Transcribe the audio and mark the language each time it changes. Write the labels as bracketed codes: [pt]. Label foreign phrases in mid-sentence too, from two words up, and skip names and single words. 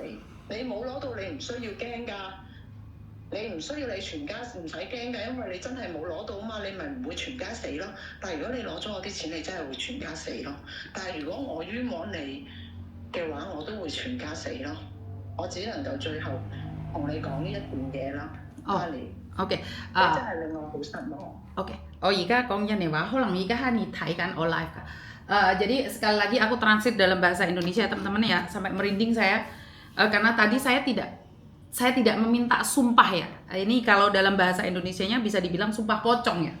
[yue] 你冇攞到，你唔需要驚㗎。你唔需要你全家唔使驚㗎，因為你真係冇攞到嘛，你咪唔會全家死咯。但係如果你攞咗我啲錢，你真係會全家死咯。但係如果我冤枉你嘅話，我都會全家死咯。我只能夠最後同你講呢一段嘢啦。 OK，你真係令我好失望。 Oke, oh Ika kongnya nih Wah, holang Ika hani Thai kan oh live kan. [id] Jadi sekali lagi aku translate dalam bahasa Indonesia ya teman-teman ya, sampai merinding saya karena tadi saya tidak meminta sumpah ya. Ini kalau dalam bahasa Indonesianya bisa dibilang sumpah pocong ya.